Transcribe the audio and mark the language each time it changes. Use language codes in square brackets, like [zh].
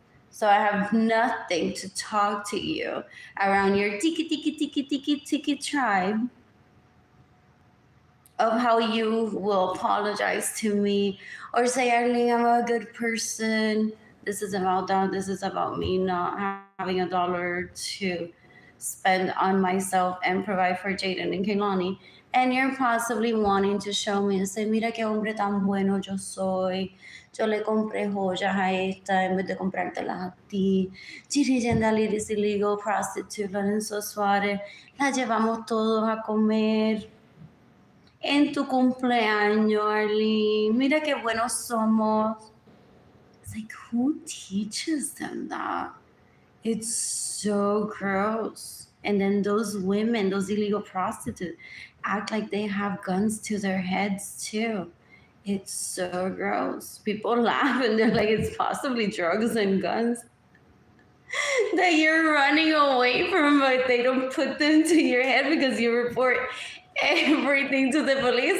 [en] So I have nothing to talk to you around your tiki tribe of how you will apologize to me or say, Arlene, I'm a good person. This is about that. This is about me not having $1 to spend on myself and provide for Jaden and Kehlani. And you're possibly wanting to show me and say, [es] mira qué hombre tan bueno yo soy. Yo le compré joyas a esta en vez de comprártelas a ti. [en] Gigi Gendaliris illegal prostitute Lorenzo Suárez. [es] La llevamos todos a comer. En tu cumpleaños, Arlene. Mira qué buenos somos. [en] It's like, who teaches them that? It's so gross. And then those women, those illegal prostitutes, act like they have guns to their heads too. It's so gross. People laugh and they're like, it's possibly drugs and guns that you're running away from, but they don't put them to your head because you report everything to the police.